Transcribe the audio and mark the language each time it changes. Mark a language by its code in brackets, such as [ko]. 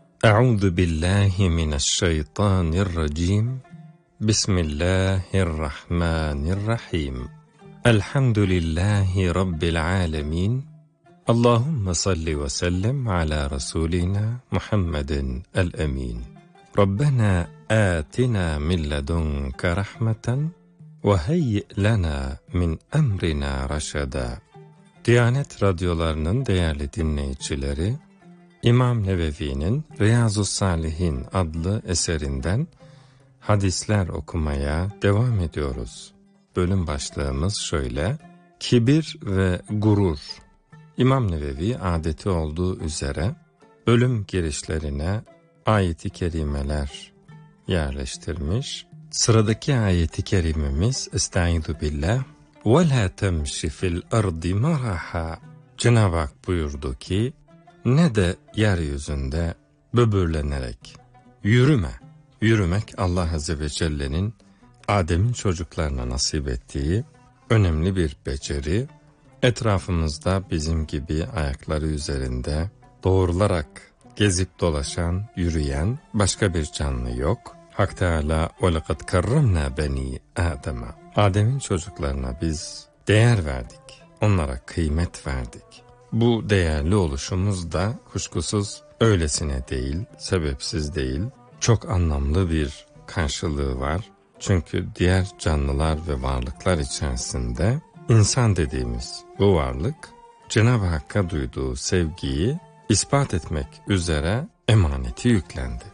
[ar] أعوذ بالله من الشيطان الرجيم بسم الله الرحمن الرحيم الحمد لله رب العالمين اللهم صل وسلم على رسولنا محمد الأمين ربنا آتنا من لدنك رحمة وهيئ لنا من أمرنا رشدا. [tr] Diyanet radyolarının değerli dinleyicileri, İmam Nevevi'nin Riyaz-ı Salihin adlı eserinden hadisler okumaya devam ediyoruz. Bölüm başlığımız şöyle: Kibir ve gurur. İmam Nevevi adeti olduğu üzere bölüm girişlerine ayeti kerimeler yerleştirmiş. Sıradaki ayeti kerimemiz [ar] Estaizu billah ve la temşi fil ardi maraha. [tr] Cenab-ı Hak buyurdu ki: Ne de yeryüzünde böbürlenerek yürüme. Yürümek Allah Azze ve Celle'nin Adem'in çocuklarına nasip ettiği önemli bir beceri. Etrafımızda bizim gibi ayakları üzerinde doğrularak gezip dolaşan, yürüyen başka bir canlı yok. [ar] Hak Teala وَلَقَدْ كَرَّمْنَا بَن۪ي آدَمَ. [tr] Adem'in çocuklarına biz değer verdik, onlara kıymet verdik. Bu değerli oluşumuz da kuşkusuz öylesine değil, sebepsiz değil. Çok anlamlı bir karşılığı var. Çünkü diğer canlılar ve varlıklar içerisinde insan dediğimiz bu varlık Cenab-ı Hakk'a duyduğu sevgiyi ispat etmek üzere emaneti yüklendi.